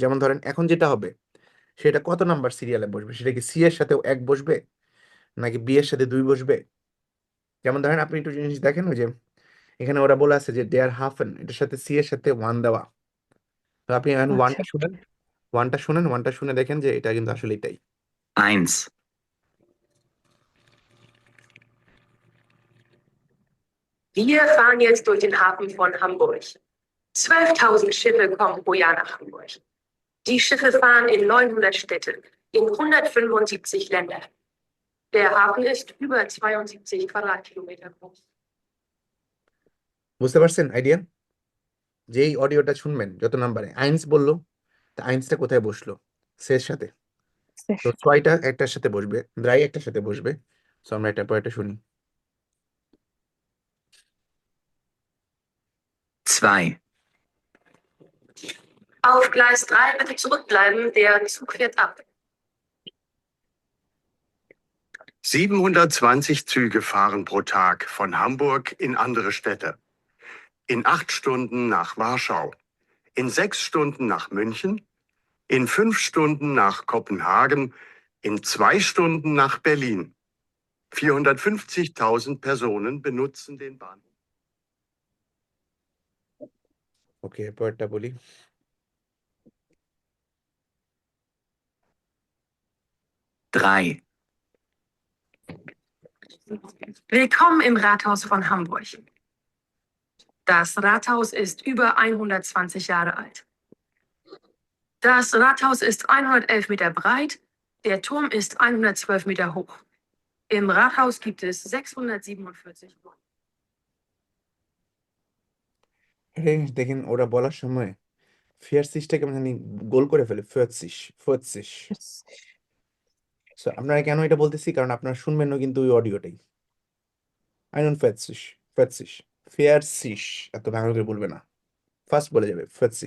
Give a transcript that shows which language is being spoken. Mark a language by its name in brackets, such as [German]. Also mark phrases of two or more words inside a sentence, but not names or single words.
[Bangla] যেমন ধরেন এখন যেটা হবে সেটা কত নাম্বার সিরিয়ালে বসবে, সেটা কি সি এর সাথে 1 বসবে, নাকি বি এর সাথে 2 বসবে। যেমন ধরেন আপনি একটু জিনিস দেখেন, ওই যে এখানে ওরা বলে আছে যে [German] der Hafen, [Bangla] এটার সাথে সি এর সাথে 1 দেওয়া। তো আপনি এখন ওয়ানটা আচ্ছা শুনেন, ওয়ানটা শুনে দেখেন যে এটা কিন্তু আসলে এটাই। [German] eins, Wir fahren jetzt durch den Hafen von Hamburg. 12.000 Schiffe kommen pro Jahr nach Hamburg. Die Schiffe fahren in 900 Städte, in 175 Länder. Der Hafen ist über 72 Quadratkilometer groß. [Bangla] বুঝতে পারছেন আইডিয়া? যেই অডিওটা শুনবেন যত নাম্বারে আইনস বললো, তা আইনসটা কোথায় বসলো? সে সাথে। [German] sehr [Bangla] তো [German] schön. [Bangla] ছয়টা একটার সাথে বসবে, দ্রাই একটার সাথে বসবে। তো আমরা এটা পর এটা শুনি। [German] zwei, Auf Gleis 3 bitte zurückbleiben, der Zug fährt ab. 720 Züge fahren pro Tag von Hamburg in andere Städte. In 8 Stunden nach Warschau, in 6 Stunden nach München, in 5 Stunden nach Kopenhagen, in 2 Stunden nach Berlin. 450.000 Personen benutzen den Bahnhof. [Bangla] ওকে, পরেরটা বলি। [German] drei, Willkommen im Rathaus von Hamburg. Das Rathaus ist über 120 Jahre alt. Das Rathaus ist 111 Meter breit, der Turm ist 112 Meter hoch. Im Rathaus gibt es 647 Räume. [Bangla] একটা জিনিস দেখেন, ওরা বলার সময় ফিয়ারসিসটা কেমন জানি গোল করে ফেলে, [German] vierzig vierzig. [Bangla] সো আপনারা কেন এটা বলতেছি, কারণ আপনারা শুনবেন না কিন্তু ওই অডিওটাই। [German] einen vierzig, vierzig, vierzig, [Bangla] এত ভাঙা করে বলবে না, ফার্স্ট বলে যাবে ফিয়ারসিস।